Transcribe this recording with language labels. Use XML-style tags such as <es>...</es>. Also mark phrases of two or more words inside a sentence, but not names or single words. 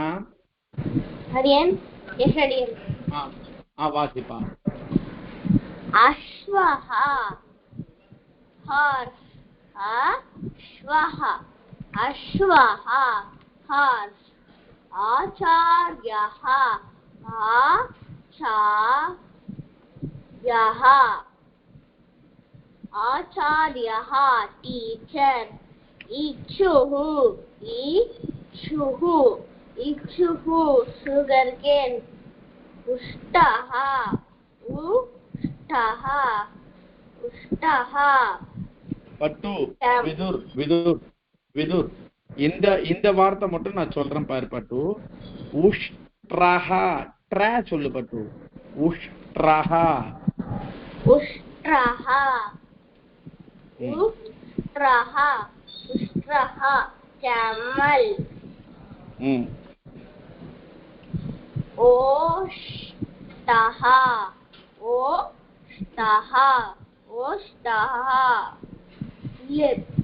<ta>அடியன் எஸ் அடியன். வாசிப்பா.</ta> <sa>அஸ்வஹ ஹார்ஸ் अश्वः अश्वः ஹார்ஸ் ஆச்சார்யஹ आचार्यः टीचर इक्षुः</sa> <en>sugar cane</en> <sa>उष्टः</sa> <ta>பட்டு விதுர் விதுர் விதுர் இந்த வார்த்தை மட்டும் நான் சொல்றேன் பாரு பட்டு. உஷ்ட்ரஹா ட்ரா சொல்லு பட்டு.</ta> <sa>உஷ்ட்ரஹா उष्ट्रः camel ओष्ठः</sa> <en>lip</en>